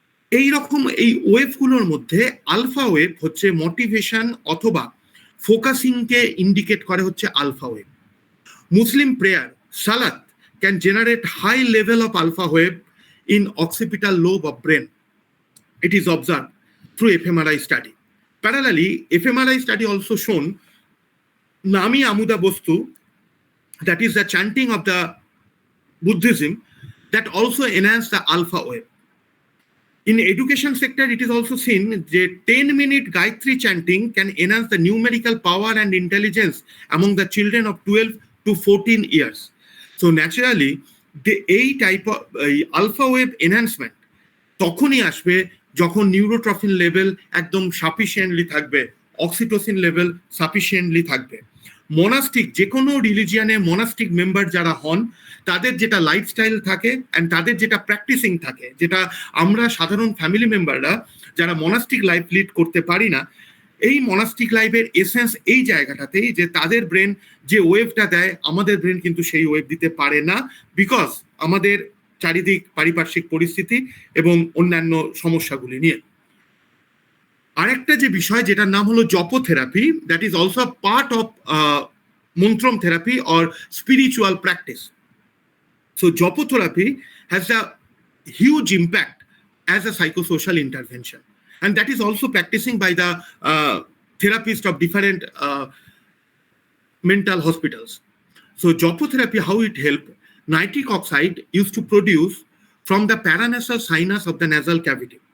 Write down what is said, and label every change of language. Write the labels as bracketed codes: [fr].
[bn] এই রকম এই ওয়েভগুলোর মধ্যে আলফা ওয়েভ হচ্ছে মোটিভেশন অথবা ফোকাসিংকে ইন্ডিকেট করে হচ্ছে আলফা ওয়েভ। [en] Muslim prayer সালাত can generate high level of alpha wave in occipital lobe of brain. It is observed through fMRI study. Parallelly, fMRI study also shown Nami Amuda Bostu, that is the chanting of the Buddhism, that also enhance the alpha wave. In education sector, it is also seen that 10-minute Gayatri chanting can enhance the numerical power and intelligence among the children of 12 to 14 years. So naturally, [bn] এই type of alpha wave enhancement তখনই আসবে যখন নিউরোট্রফিন level একদম sufficiently থাকবে, oxytocin level sufficiently থাকবে। Monastic, যে কোনো রিলিজিয়ানে monastic member যারা হন তাদের যেটা লাইফস্টাইল থাকে অ্যান্ড তাদের যেটা প্র্যাকটিসিং থাকে, যেটা আমরা সাধারণ ফ্যামিলি মেম্বাররা যারা মনাস্টিক লাইফ লিড করতে পারি না, এই মনাস্টিক লাইফের এসেন্স এই জায়গাটাতেই যে তাদের ব্রেন যে ওয়েভটা দেয় আমাদের ব্রেন কিন্তু সেই ওয়েভ দিতে পারে না, বিকজ আমাদের চারিদিক পারিপার্শ্বিক পরিস্থিতি এবং অন্যান্য সমস্যাগুলি নিয়ে। আরেকটা যে বিষয় যেটার নাম হলো জপোথেরাপি, [en] That is also part of mantram therapy or spiritual practice. So jopotherapy has a huge impact as a psychosocial intervention, and that is also practicing by the therapists of different mental hospitals. So jopotherapy, how it helped, nitric oxide used to produce from the paranasal sinus of the nasal cavity.